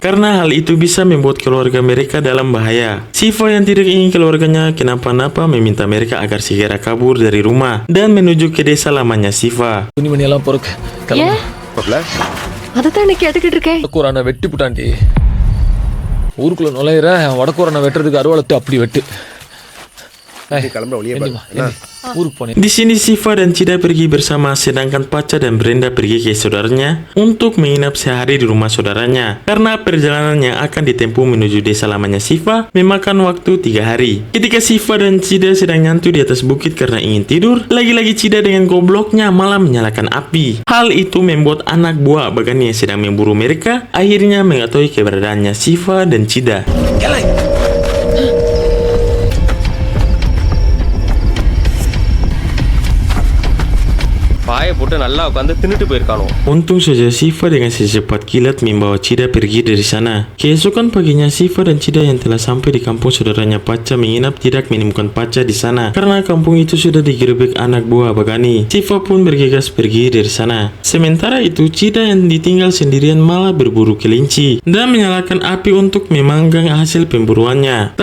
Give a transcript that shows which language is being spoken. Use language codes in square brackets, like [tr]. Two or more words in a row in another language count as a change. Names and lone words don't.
[id] Karena hal itu bisa membuat keluarga mereka dalam bahaya. Siva yang tidak ingin keluarganya kenapa-napa meminta mereka agar segera kabur dari rumah dan menuju ke desa lamanya Siva. [ta] துணி மணியெல்லாம் பொறுக்கு ஏன் அதைத்தான் இன்னைக்கு கேட்டுக்கிட்டு இருக்கேன். வடக்கூரான வெட்டி புட்டாண்டி ஊருக்குள்ள நுழையிற வடக்கூரான வெட்டுறதுக்கு அருவாளத்தை அப்படி வெட்டு ஊருக்கு போனேன். [id] Di sini Siva dan Cida pergi bersama, sedangkan Paca dan Brenda pergi ke saudaranya untuk menginap sehari di rumah saudaranya. Karena perjalanan yang akan ditempuh menuju desa lamanya Siva memakan waktu 3 hari. Ketika Siva dan Cida sedang nyantu di atas bukit karena ingin tidur, lagi-lagi Cida dengan gobloknya malah menyalakan api. Hal itu membuat anak buah Abagani yang sedang memburu mereka akhirnya mengetahui keberadaannya Siva dan Cida. [ta] பாயை போட்டு நல்லா உட்காந்து தின்னுட்டு போயிருக்கானோ. [id] Untung saja Siva dengan secepat kilat membawa Cida pergi dari sana. Keesokan paginya Siva dan Cida yang telah sampai di kampung saudaranya Paca menginap tidak menemukan Paca di sana karena kampung itu sudah digerebek anak buah Abagani. Siva pun bergegas pergi dari sana. Sementara itu Cida yang ditinggal sendirian malah berburu kelinci dan menyalakan api untuk memanggang hasil pemburuannya.